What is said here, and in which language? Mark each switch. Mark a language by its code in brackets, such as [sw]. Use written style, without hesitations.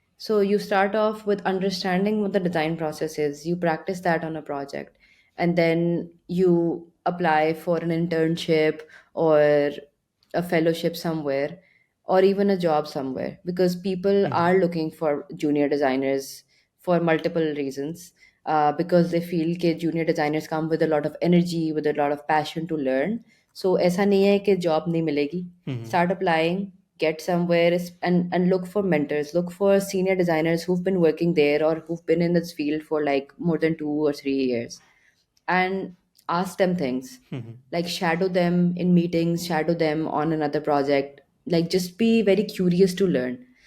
[en] So you start off with understanding what the design process is, you practice that on a project, and then you apply for an internship or a fellowship somewhere, or even a job somewhere, because people Mhm. are looking for junior designers for multiple reasons. Because they feel that junior designers come with a lot of energy, with a lot of passion to learn. [hi] So ऐसा नहीं है कि job नहीं मिलेगी. Mhm. [en] Start applying, get somewhere, and look for mentors, look for senior designers who've been working there or who've been in this field for like more than 2 or 3 years, and ask them things, Mhm. like shadow them in meetings, shadow them on another project, like just be very curious to learn.